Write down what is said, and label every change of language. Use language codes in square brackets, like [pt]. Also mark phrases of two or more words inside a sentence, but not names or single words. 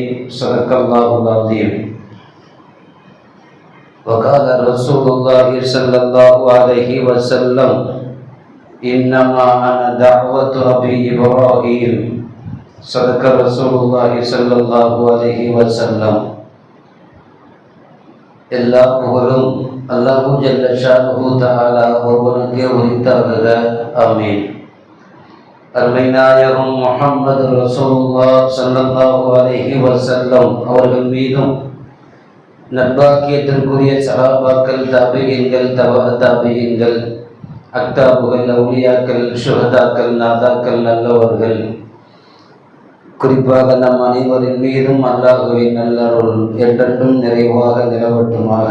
[ar] صدق الله العظيم. وقال رسول الله صلى الله عليه وسلم: إنما أنا دعوة أبي إبراهيم. صدق رسول الله صلى الله عليه وسلم. [ta] எல்லா புகழும் [ar] الله جل شأنه تعالى [ta] ஒருவனுக்கே உரித்தாகுக. ஆமீன். அருமை நாயகம் முஹம்மது [ar] رسول الله صلى الله عليه وسلم [ta] அவர்கள் மீதும் நற்பாக்கியத்திற்குரிய சஹாபாக்கள், தாபிஈன்கள், தபஅ-தாபிஈன்கள், அக்தாபுகள், அவுலியாக்கள், ஷுஹதாக்கள், நாதாக்கள், நல்லவர்கள், குறிப்பாக நம் அனைவரின் மீதும் அல்லாஹுவின் நல்லருள் என்றென்றும் நிறைவாக நிலவட்டுமாக.